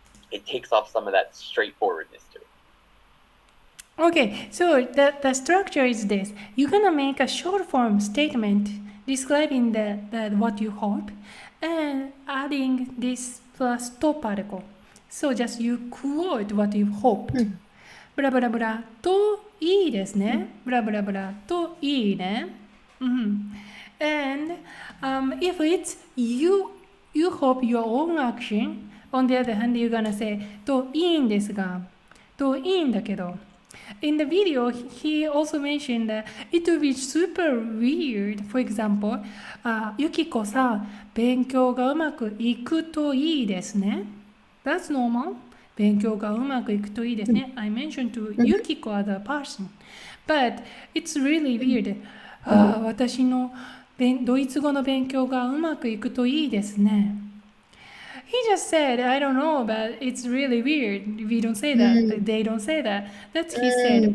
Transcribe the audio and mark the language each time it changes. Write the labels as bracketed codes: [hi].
[en] It takes off some of that straightforwardness to it. Okay, so the structure is this. You're gonna make a short form statement describing the what you hope and adding this plus to particle. So just you quote what you hoped. [ja] ブラブラブラといいですね。ブラブラブラといいね。 [en] And if it's you hope your own action, on the other hand, you're gonna say [ja] といいんですが、といいんだけど。 [en] In the video, he also mentioned that it would be super weird. For example, [ja] Yukiko さん、勉強がうまくいくといいですね。 [en] That's normal. [ja] 勉強がうまくいくといいですね。 [en] I mentioned to Yukiko as a person. But it's really weird. [ja] 私のドイツ語の勉強がうまくいくといいですね。 [en] He just said, I don't know, but it's really weird. We don't say that. They don't say that. That's he said.